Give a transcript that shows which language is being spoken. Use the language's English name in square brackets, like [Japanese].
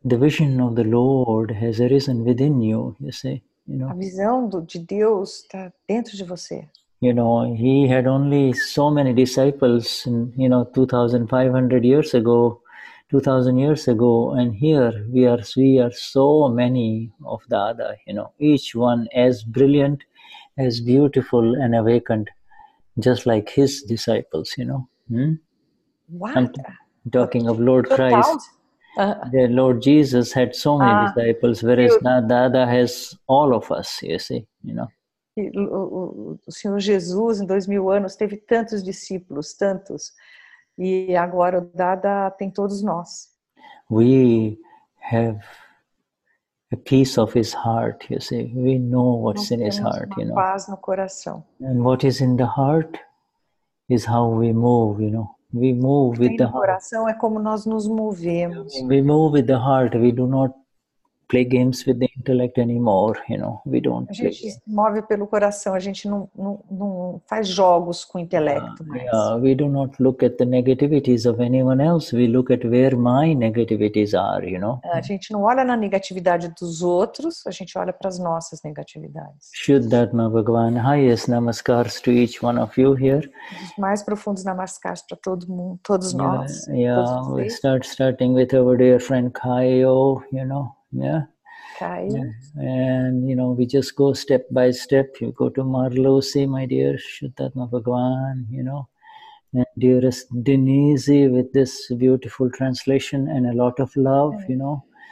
[English] The vision of the Lord has arisen within you. You see, you know. [Portuguese] A visão de Deus está dentro de você. [English] You know, he had only so many disciples, you know, 2,500 years ago, 2,000 years ago, and here we are so many of Dada, you know, each one as brilliant, as beautiful and awakened, just like his disciples, you know. What? I'm talking of Lord Christ. The Lord Jesus had so many disciples, whereas Dada has all of us, you see, you know. [Portuguese] O Senhor Jesus, em 2000 anos, teve tantos discípulos, tantos. E agora o Dada tem todos nós. [English] We have a piece of his heart, you see. We know what's in his heart, you know. [Portuguese] Paz no coração. [English] And what is in the heart is how we move, you know. We move with the heart. [Portuguese] Coração é como nós nos movemos. [English] We move with the heart. We do not play games with the intellect anymore, you know. We don't. [Portuguese] A gente se move pelo coração. A gente não faz jogos com o intelecto mais. [English] We do not look at the negativities of anyone else. We look at where my negativities are, you know. [Portuguese] A gente não olha na negatividade dos outros. A gente olha para as nossas negatividades. [English] Shuddhatma Bhagavan, highest namaskars to each one of you here. [Portuguese] Os mais profundos namaskars para todo mundo, todos nós. [English] We starting with our dear friend Kaio, you know. Yeah. And you know, we just go step by step. You go to Marlosi, my dear Shuddhatma Bhagavan, you know, and dearest Denize with this beautiful translation and a lot of love, you know.